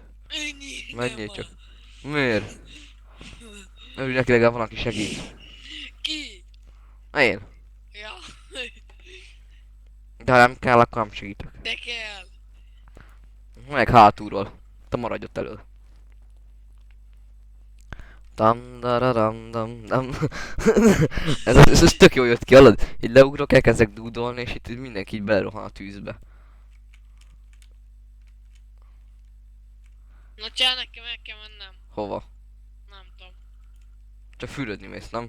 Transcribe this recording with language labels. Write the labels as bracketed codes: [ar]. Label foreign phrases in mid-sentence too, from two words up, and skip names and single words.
[hu] Menjél csak. Miért? Örülj neki, legalább van, aki segít. Ki? Én. Ja. De ha nem kell, akkor nem segítek. De kell. Meg hátulról. Te maradj ott elől. Dam dararam dam dam. ez tök jó jött ki, hallod? Így leugrok, elkezdek dúdolni, és itt mindenki így belerohan a tűzbe. Na csá, nekem el kell mennem. Hova? Nem tudom. Csak fürödni mész, nem?